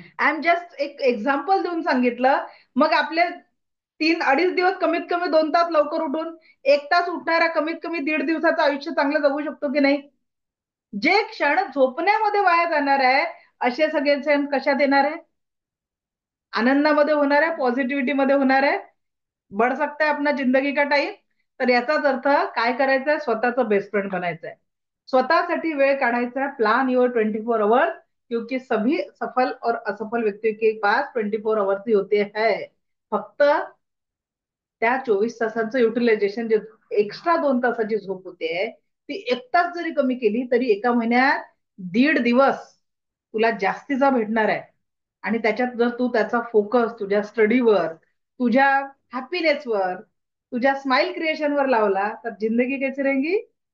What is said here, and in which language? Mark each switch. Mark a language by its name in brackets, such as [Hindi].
[English] I am just [Marathi] एक example देऊन सांगितलं. मग आपले 3-2.5 दिवस कमीत कमी 2 तास लवकर उठून 1 तास उठणारा कमीत कमी 1.5 दिवसाचं आयुष्य चांगलं जगू शकतो की नाही? जे क्षण झोपण्यामध्ये वाया जाणार आहे, असे सगळे क्षण कशात येणार आहे? आनंदामध्ये होणार आहे, पॉझिटिव्हिटी मध्ये होणार आहे. [Hindi] बढ़ सकता है अपना जिंदगी का टाइम. [Marathi] तर याचाच अर्थ काय करायचंय? स्वतःचं बेस्ट फ्रेंड बनायचंय, स्वतःसाठी वेळ काढायचा है. [English] plan your 24 hours, [Hindi] क्योंकि सभी सफल और असफल व्यक्तियों के पास 24 आवर्स ही होते हैं. [Marathi] फक्त त्या 24 तासांचं युटिलायझेशन, जे एक्स्ट्रा 2 तासाची झोप होते ती 1 तास जरी कमी केली तरी एका महिन्यात 1.5 दिवस तुला जास्तीचा भेटणार आहे. आणि त्याच्यात जर तू त्याचा फोकस तुझ्या स्टडीवर, तुझ्या हॅपीनेसवर, तुझ्या स्माइल क्रिएशनवर लावला तर [Hindi] जिंदगी कैसी रहेगी?